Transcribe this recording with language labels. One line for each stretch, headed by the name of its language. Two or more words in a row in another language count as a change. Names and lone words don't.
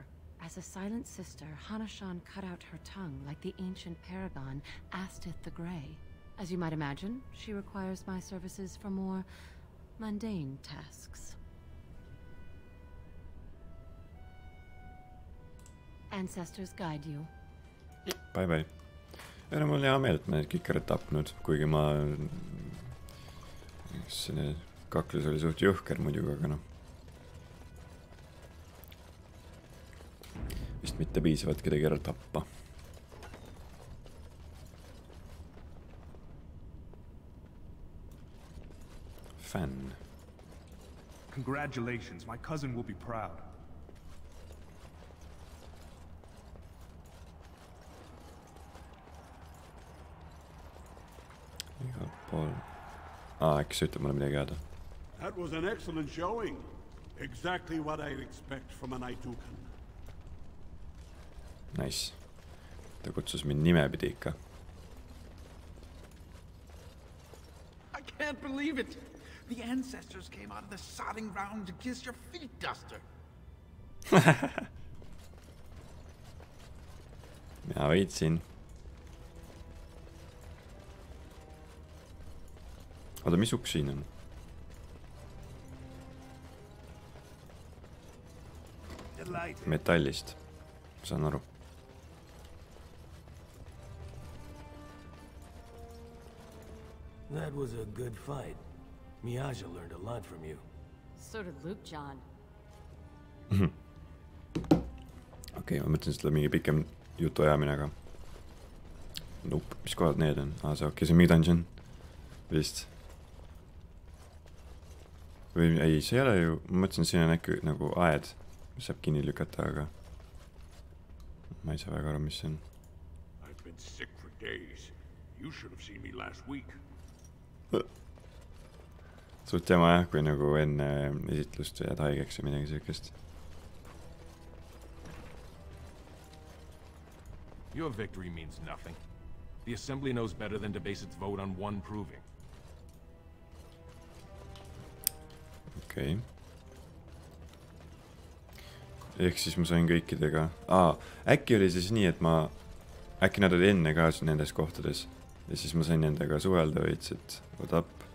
English: As a silent sister, Hana-shan cut out her tongue like the ancient paragon Astith the Grey. As you might imagine, she requires my services for more mundane tasks. Ancestors guide you. Bye-bye.
Estonian: Ja mul on hea meel, et ma need kõik ära tapnud, kuigi ma... Selle kaklus oli suht jõhker muidugi, aga noh. Vist mitte piisavalt kedagi ära tappa.
English: Fan. Congratulations, my cousin will be proud.
Estonian: Igal pool. Äkki see ütleb mulle midagi head.
English: That was an excellent showing. Exactly what I'd expect from an Aitukan. Nice.
Estonian: Ta kutsus mind nimepidi ikka.
English: I can't believe it. The ancestors came out of the sodding ground to kiss your feet, Duster.
Estonian: Mina võitsin. Oota, mis uks siin on? Metallist. Saan aru.
English: That was a good fight. Miaja learned a lot from you. So did Luke, John.
Estonian: Okei, ma mõtlen seda mingi pikem jutu ajamine, aga... Nope, mis kohad need on? See okei, see on mingi dungeon. Vist. Või ei, see ei ole ju... Ma mõtlesin, siin on äkki nagu aed, mis saab kinni lükata, aga... Ma ei saa väga aru, mis see on.
English: I've been sick for days. You should have seen me last week.
Estonian: Suht jama jah, kui nagu enne esitlust jääd haigeks või midagi sellist.
English: Your victory means nothing. The Assembly knows better than to base its vote on one proving.
Estonian: Okei. Ehk siis ma sain kõikidega... Äkki oli siis nii, et ma... Äkki nad olid enne ka nendes kohtades. Ja siis ma sain nendega suhelda veits, et
English: what up.